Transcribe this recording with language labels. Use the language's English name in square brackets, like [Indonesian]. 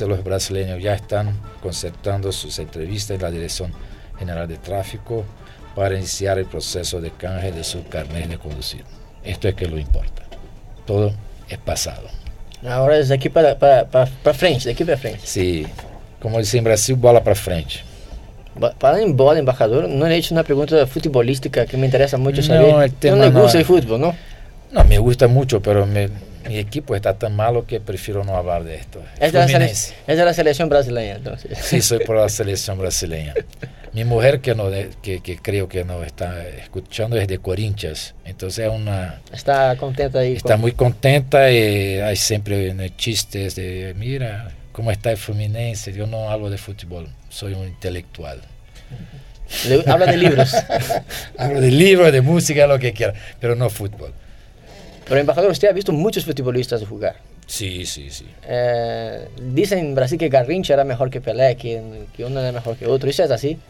[Spanish] Los brasileños ya están concertando sus entrevistas en la Dirección General de Tráfico para iniciar el proceso de canje de su carnet de conducir. Esto es que lo importa. Todo es pasado. Ahora es de aquí para frente, de aquí para frente. Sí, como dicen en Brasil, [Portuguese] bola para frente. Fala em bola, embaixador. Não é isso uma pergunta futebolística que me interessa muito saber. Não, tema, não gosta de futebol, não? Não, [Spanish] me gusta [Portuguese] muito, mas meu equipo está tão malo que prefiro não falar de esto. É da seleção brasileira, então. Sim, sou por a seleção brasileira. Minha mulher, que não, que creio que não está escutando, é de Corinthians. Então é uma. Está contenta aí. Está muito contenta e há sempre chistes de. [Spanish] Mira. Como está el Fluminense, yo no hablo de fútbol, soy un intelectual. Habla de libros. Hablo de libros, de música, lo que quiera, pero no fútbol. Pero embajador, usted ha visto muchos futbolistas jugar. Sí, sí, sí. Dicen en Brasil que Garrincha era mejor que Pelé, que uno era mejor que otro, ¿eso es así?